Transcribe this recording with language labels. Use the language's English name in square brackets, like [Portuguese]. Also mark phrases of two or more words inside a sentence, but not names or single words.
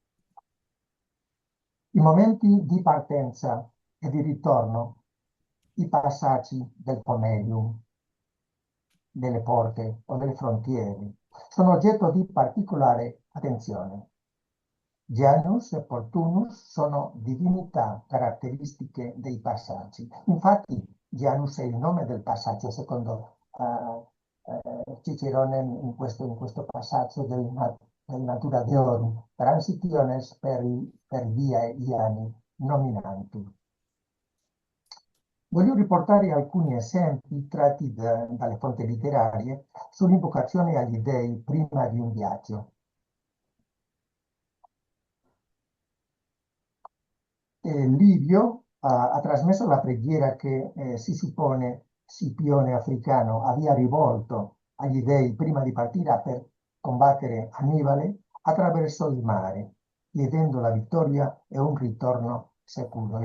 [Italian] I momenti di partenza e di ritorno, i passaggi del pomerium, delle porte o delle frontiere, sono oggetto di particolare attenzione. Janus e Portunus sono divinità caratteristiche dei passaggi. Infatti, Janus è il nome del passaggio, secondo Cicerone in questo passaggio del Natura Deorum, [Latin] transitiones per via iani nominantur. [Italian] Voglio riportare alcuni esempi tratti dalle fonti letterarie sull'invocazione agli dei prima di un viaggio. Livio ha trasmesso la preghiera che si suppone Scipione africano abbia rivolto agli dei prima di partire per combattere Annibale attraverso il mare, chiedendo la vittoria e un ritorno sicuro.